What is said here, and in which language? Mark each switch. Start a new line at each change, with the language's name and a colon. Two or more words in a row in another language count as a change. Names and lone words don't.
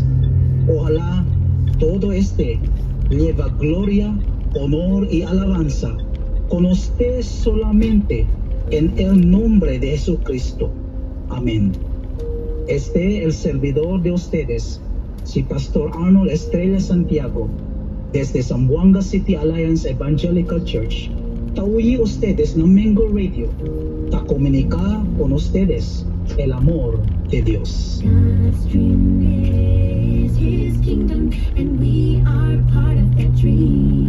Chavacano: Ojalá todo este lleva gloria, honor y alabanza con usted solamente en el nombre de Jesucristo. Amén. Este el servidor de ustedes, si Pastor Arnold Estrella Santiago, desde Zamboanga City Alliance Evangelical Church. Tauyi ustedes na Mingo Radio, ta comunica con ustedes el amor de Dios.
English: God's dream is His kingdom, and we are part of that dream.